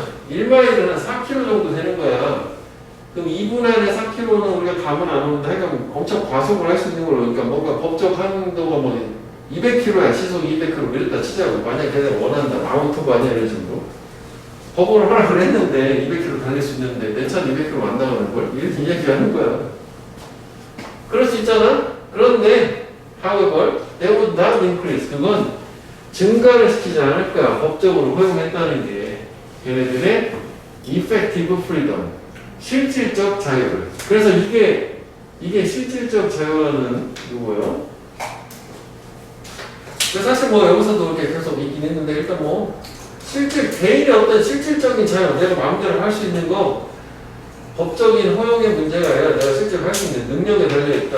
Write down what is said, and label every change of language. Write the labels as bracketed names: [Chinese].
[Korean] 1마일은 4km 정도 되는 거야. 그럼 2분 안에 4km는 우리가 감은 안 오는데 하여간 엄청 과속을 할 수 있는 걸로. 그러니까 뭔가 법적 한도가 뭐 200km야. 시속 200km 이랬다 치자고. 만약에 걔네가 원한다. 마운트가 아니야 이런 식으로. 법으로 허락을 했는데 200km 달릴 수 있는데 내 차는 200km 안 나가는 걸? 이렇게 이야기하는 거야. 그럴 수 있잖아? 그런데 [English] however, they would not increase. [Korean] 그건 증가를 시키지 않을 거야. 법적으로 허용했다는 게 걔네들의 [English] effective freedom. [Korean] 실질적 자유를. 그래서 이게 실질적 자유라는 이거예요. 사실 뭐 여기서도 이렇게 계속 있긴 했는데 일단 뭐 개인의 어떤 실질적인 자유, 내가 마음대로 할 수 있는 거 법적인 허용의 문제가 아니라 내가 실제로 할 수 있는 능력에 달려있다.